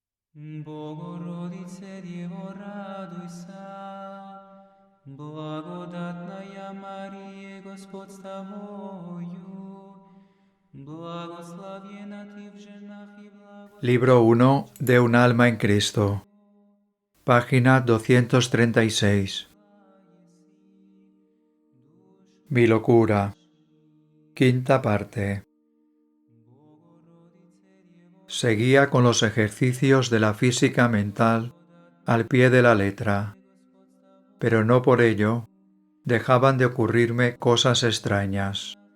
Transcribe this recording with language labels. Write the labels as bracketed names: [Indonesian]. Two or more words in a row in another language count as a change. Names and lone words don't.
[Church Slavic] Богородице, Дево, радуйся, благодатная Мария, Господь с тобою, благословена ты в женах и благословен. [Spanish] Libro 1 de Un alma en Cristo. Página 236. Mi locura. Quinta parte. Seguía con los ejercicios de la física mental al pie de la letra, pero no por ello dejaban de ocurrirme cosas extrañas.